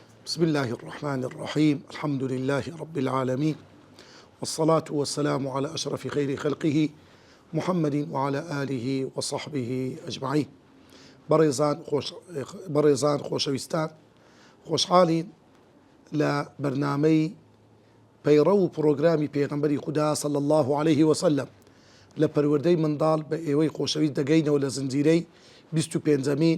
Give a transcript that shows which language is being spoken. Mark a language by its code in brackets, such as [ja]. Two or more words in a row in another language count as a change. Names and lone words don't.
[ar] بسم الله الرحمن الرحيم. الحمد لله رب العالمين، والصلاة والسلام على أشرف خير خلقه محمد وعلى آله وصحبه أجمعين. [ckb] بەڕێزان خۆشەویستان، خۆشحاڵین لە بەرنامەی پەیڕە و پرۆگرامی پێغەمبەری خودا [ar] صلی الله عليه وسلم [ckb] لە پەروەردەی منداڵ بە ئێوەی خۆشەویست دەگەینەوە لە زنجیرەی 25مین.